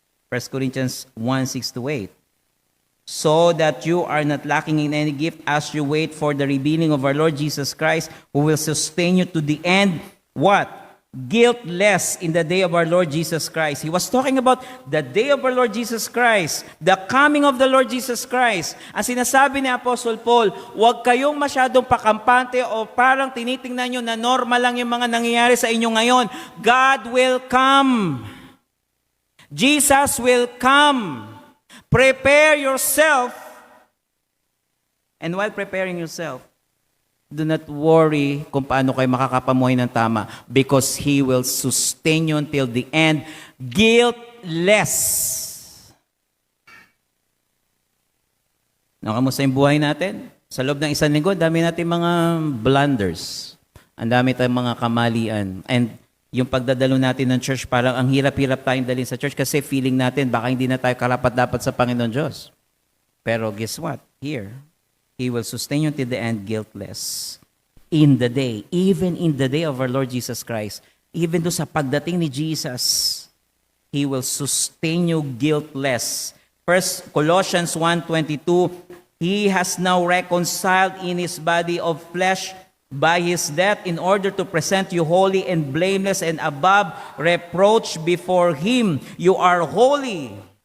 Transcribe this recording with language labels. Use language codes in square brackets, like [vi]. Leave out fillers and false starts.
[en] 1 Corinthians 1:6-8. So that you are not lacking in any gift as you wait for the revealing of our Lord Jesus Christ, who will sustain you to the end. What? Guiltless in the day of our Lord Jesus Christ. He was talking about the day of our Lord Jesus Christ, the coming of the Lord Jesus Christ. [tl] Ang sinasabi ni Apostle Paul, huwag kayong masyadong pakampante o parang tinitingnan nyo na normal lang yung mga nangyayari sa inyo ngayon. [en] God will come. Jesus will come. Prepare yourself. And while preparing yourself, do not worry [tl] kung paano kayo makakapamuhay ng tama [en] because He will sustain you until the end, guiltless. [tl] Kamusta yung buhay natin? Sa loob ng isang linggo, dami natin mga blunders. Ang dami tayong mga kamalian. And yung pagdadalo natin ng church, parang ang hirap-hirap tayong dalhin sa church kasi feeling natin baka hindi na tayo karapat-dapat sa Panginoon Diyos. [en] Pero guess what? Here, He will sustain you till the end guiltless. In the day, even in the day of our Lord Jesus Christ, even do [tl] sa pagdating ni [en] Jesus, He will sustain you guiltless. First Colossians 1:22, He has now reconciled in His body of flesh by His death in order to present you holy and blameless and above reproach before Him. You are holy.